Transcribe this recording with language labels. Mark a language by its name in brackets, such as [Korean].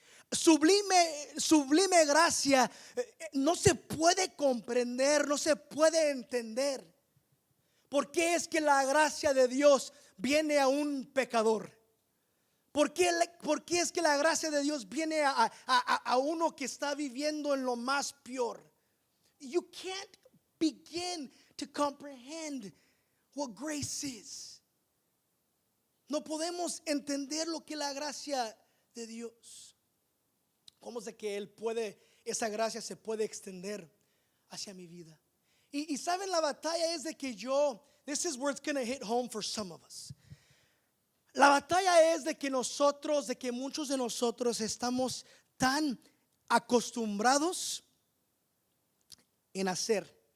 [Spanish] Sublime gracia no se puede comprender, no se puede entender. ¿Por qué es que la gracia de Dios viene a un pecador? ¿Por qué es que la gracia de Dios viene a uno que está viviendo en lo más peor? [English] You can't begin to comprehend what grace is. [Spanish] No podemos entender lo que es la gracia de Dios. ¿Cómo es de que esa gracia se puede extender hacia mi vida? Y saben, la batalla es de que [English] this is where it's going to hit home for some of us. [Spanish] La batalla es de que muchos de nosotros estamos tan acostumbrados en hacer.